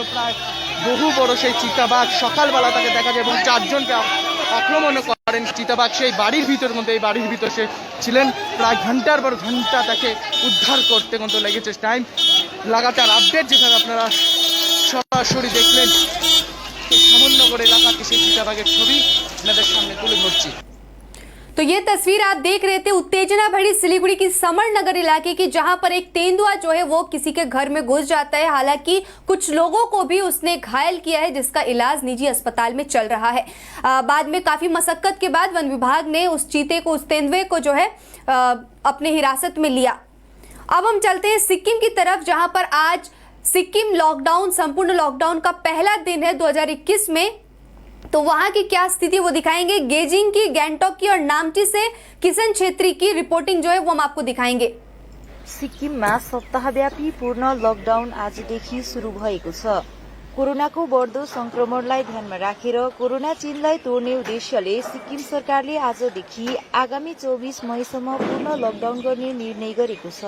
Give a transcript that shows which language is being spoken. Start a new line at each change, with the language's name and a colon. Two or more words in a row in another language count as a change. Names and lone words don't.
Bangla: প্রায় বহু বড় সেই চিতাবাঘ, সকালবেলা তাকে দেখা যায় এবং 4 জনকে আক্রমণ করেন চিতাবাঘ সেই বাড়ির ভিতর মধ্যে। এই বাড়ির ভিতর সে ছিলেন প্রায় ঘন্টার পর ঘন্টা, তাকে উদ্ধার করতে কিন্তু লেগেছে টাইম। লাগাতার আপডেট, যেখানে আপনারা সরাসরি দেখলেন সমননগর এলাকাতে সেই চিতাবাঘের ছবি আপনাদের সামনে তুলে ধরছি।
Hindi: तो ये तस्वीर आप देख रहे थे उत्तेजना भरी सिलीगुड़ी की समरनगर इलाके की, जहां पर एक तेंदुआ जो है वो किसी के घर में घुस जाता है। हालांकि कुछ लोगों को भी उसने घायल किया है, जिसका इलाज निजी अस्पताल में चल रहा है। बाद में काफी मशक्कत के बाद वन विभाग ने उस चीते को, उस तेंदुए को जो है अपने हिरासत में लिया। अब हम चलते हैं सिक्किम की तरफ, जहां पर आज सिक्किम लॉकडाउन, संपूर्ण लॉकडाउन का पहला दिन है 2021 में। तो वहां की क्या स्थिति वो दिखाएंगे। गेजिंग की, गैंगटॉक की और नाम्ची से किशन छेत्री की रिपोर्टिंग जो है वो हम आपको दिखाएंगे।
Nepali: सिक्किममा सप्ताहव्यापी पूर्ण लकडाउन आजदेखि सुरु भएको छ। कोरोनाको बढ्दो संक्रमणलाई ध्यानमा राखेर कोरोना चेनलाई तोड्ने उद्देश्यले सिक्किम सरकारले आजदेखि आगामी 24 मईसम्म पूर्ण लकडाउन गर्ने निर्णय गरेको छ।